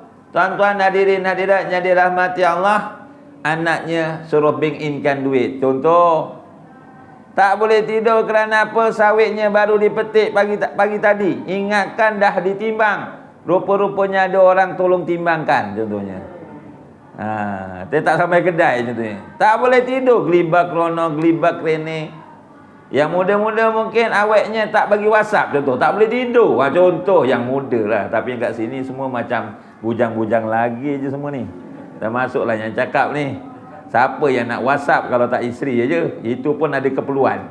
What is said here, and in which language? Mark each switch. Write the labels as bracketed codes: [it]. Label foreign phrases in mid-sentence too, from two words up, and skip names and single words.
[ms] Tuan-tuan hadirin hadirat yang dirahmati Allah, anaknya suruh bank inkan duit, contoh. Tak boleh tidur kerana apa? Sawitnya baru dipetik pagi tadi. Ingatkan dah ditimbang. Rupa-rupanya ada orang tolong timbangkan, contohnya. Dia tak sampai kedai, contohnya. Tak boleh tidur, [jv] gelibak krono, gelibak rene. [ms] Yang muda-muda mungkin awetnya tak bagi WhatsApp, contoh. Tak boleh tidur. Contoh yang muda lah. Tapi yang kat sini semua macam bujang-bujang lagi je semua ni. Dah masuklah yang cakap ni. Siapa yang nak WhatsApp kalau tak isteri je? Itu pun ada keperluan.